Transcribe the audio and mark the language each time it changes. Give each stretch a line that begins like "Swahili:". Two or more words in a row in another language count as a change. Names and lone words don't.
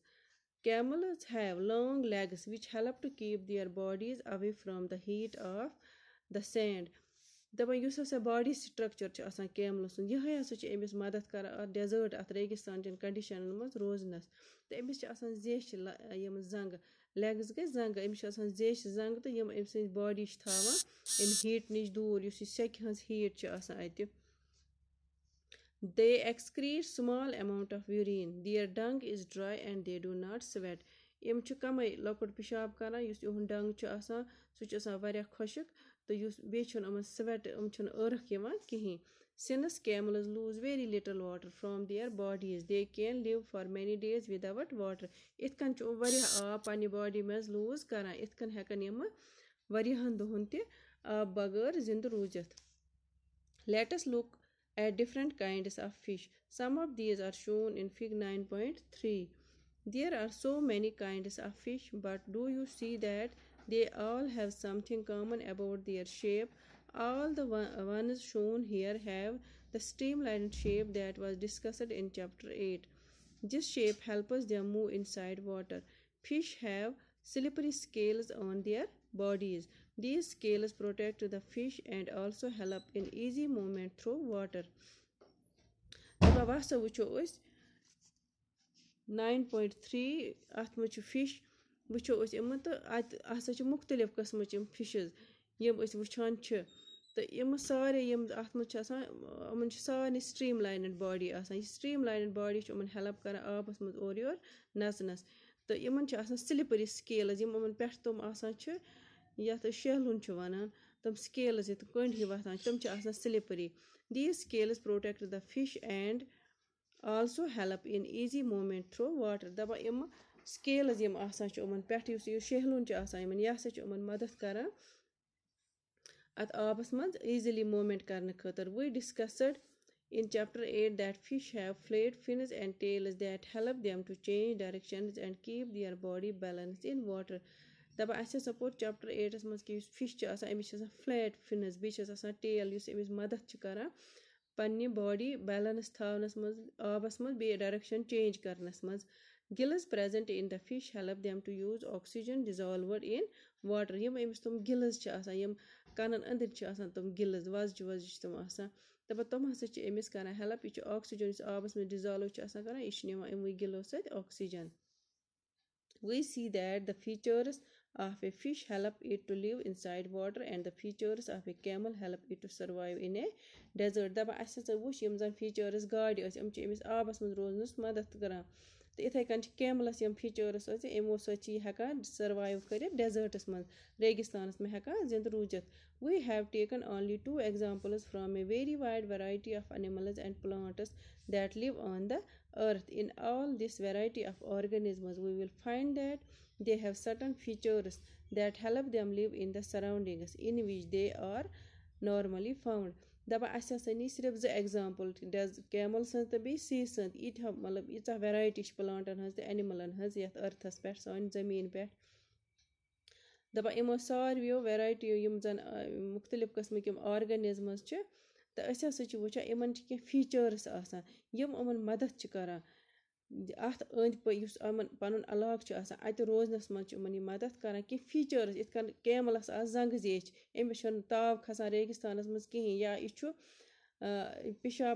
English: Camels have long legs which help to keep their bodies away from the heat of the sand.
Kashmiri: دَپان یُس ہسا باڈی سٹرکچر چھُ آسان کیملہٕ سُنٛد یِہوٚے ہسا چھُ أمِس مدد کران اَتھ ڈٮ۪زٲٹ اَتھ ریگِستان چٮ۪ن کَنڈِشنن منٛز روزنَس تہٕ أمِس چھِ آسان زیچھِ یِم زنٛگہٕ لیگٕز گٔے زنٛگہٕ أمِس چھِ آسان زیچھِ زنٛگہٕ تہٕ یِم أمۍ سٕنٛز باڈی چھِ تھاوان اَمہِ ہیٖٹ نِش دوٗر یُس یہِ سٮ۪کہِ ہٕنٛز ہیٖٹ چھِ آسان اَتہِ they excrete small amount of urine their dung is dry and they do not sweat یِم چھِ کَمٕے لۄکُٹ پِشاب کران یُس یِہُنٛد ڈنٛگ چھُ آسان سُہ چھُ آسان واریاہ خۄشک تہٕ یُس بیٚیہِ چھُنہٕ یِمن سویٹ یِم چھِنہٕ ٲرکھ یِوان کِہیٖنۍ
English: since camels lose very little water from their bodies they can live for many days without water
Kashmiri: یِتھ کٔنۍ چھُ واریاہ آب پننہِ باڈی منٛز لوٗز کران یِتھ کٔنۍ ہٮ۪کن یِمہٕ واریاہن دۄہن تہِ آب بغٲر زِنٛدٕ روٗزِتھ
English: let us look at different kinds of fish some of these are shown in fig 9.3 there are so many kinds of fish but do you see that they all have something common about their shape all the ones shown here have the streamlined shape that was discussed in chapter 8 this shape helps them move inside water fish have slippery scales on their bodies these scales protect the fish and also help in easy movement through water
Kashmiri: دَپان وَسا وٕچھو أسۍ 9.3 اَتھ منٛز چھُ فِش وٕچھو أسۍ یِمہٕ تہٕ اَتہِ ہسا چھِ مُختٔلِف قٕسمٕچ یِم فِشِز یِم أسۍ وٕچھان چھِ تہٕ یِمہٕ سارے یِم اَتھ منٛز چھِ آسان یِمن چھِ سارنٕے
English: stream lined body
Kashmiri: آسان یہِ
English: stream lined body
Kashmiri: چھِ یِمن ہیلپ کران آبس منٛز اورٕ یور نژنس تہٕ یِمن چھِ آسان
English: slippery scales
Kashmiri: یِم یِمن پٮ۪ٹھ تِم آسان چھِ یَتھ أسۍ شیہلُن چھِ وَنان تِم سکیلٕز یَتھ کٔنڈۍ ہِوۍ وۄتھان تِم چھِ آسان
English: slippery these scales protect the fish and also help in easy movement through water
Kashmiri: دَپان یِمہٕ سکیلٕز یِم آسان چھِ یِمن پٮ۪ٹھ یُس یہِ شیہلُن چھُ آسان یِمن یہِ ہسا چھُ یِمن مدد کران اَتھ آبس منٛز ایٖزیلی موٗمینٹ کرنہٕ خٲطرٕ
English: we discussed in chapter 8 that fish have flat fins and tails that help them to change directions and keep their body balanced in
Kashmiri: water دَپان اَسہِ ہسا پوٚر چَپٹر 8 منٛز کہِ یُس فِش چھُ آسان أمِس چھِ آسان
English: flat fins
Kashmiri: بیٚیہِ چھَس آسان ٹیل یُس أمِس مدد چھِ کران پننہِ
English: body balance
Kashmiri: تھاونس منٛز آبس منٛز بیٚیہِ
English: direction change
Kashmiri: کرنس منٛز
English: gills present in the fish help them to use oxygen dissolved in water
Kashmiri: یِم أمِس تِم gills چھِ آسان یِم کَنن أنٛدٕرۍ چھِ آسان تِم gills وزجہِ وزجہِ چھِ تِم آسان دَپان تِم ہسا چھِ أمِس کران ہیلپ یہِ چھُ آکسیجن یُس آبس منٛز ڈِزالو چھُ آسان کران یہِ چھُ نِوان یِموٕے گِلو سۭتۍ آکسیجن
English: we see that the features of a fish help it to live inside water and the features of a camel help it to survive in a desert
Kashmiri: دَپان اَسہِ ہسا وٕچھ یِم زن features گاڈِ ٲسۍ یِم چھِ أمِس آبس منٛز روزنس مدد کران تہٕ یِتھے کٔنۍ چھِ کیملس یِم features ٲسۍ یِمو سۭتۍ چھِ یہِ ہٮ۪کان سٔروایو کٔرِتھ ڈیزٲٹس منٛز
English: ریگِستانس منٛز ہٮ۪کان زِنٛدٕ روٗزِتھ we have taken only 2 examples from a very wide variety of animals and plants that live on the earth in all this variety of organisms we will find that they have certain features that help them live in the surroundings in which they are normally found
Kashmiri: دَپان اَسہِ ہسا نی صرف 2 ایگزامپٕل کیمل سٕنٛز تہٕ بیٚیہِ سی سٕنٛز ییٖتیاہ مطلب ییٖژاہ ویرایٹی چھِ پٕلانٹن ہٕنٛز تہٕ اینِملن ہٕنٛز یَتھ أرتھس پٮ۪ٹھ سانہِ زٔمیٖن پٮ۪ٹھ دَپان یِمو ساروِیو ویرایٹیو یِم زن مُختٔلِف قٕسمٕکۍ یِم آرگنِزمٕز چھِ تہٕ أسۍ ہسا چھِ وٕچھان یِمن چھِ کینٛہہ فیٖچٲرٕس آسان یِم یِمن مدد چھِ کران اَتھ أنٛدۍ پٔکۍ یُس یِمن پنُن علاقہٕ چھُ آسان اَتہِ روزنس منٛز چھِ یِمن یہِ مدد کران کینٛہہ فیٖچٲرٕس یِتھ کٔنۍ کیملس آسہٕ زنٛگہٕ زیچھِ أمِس چھُنہٕ تاو کھسان ریگِستانس منٛز کِہیٖنۍ یا یہِ چھُ پِشاب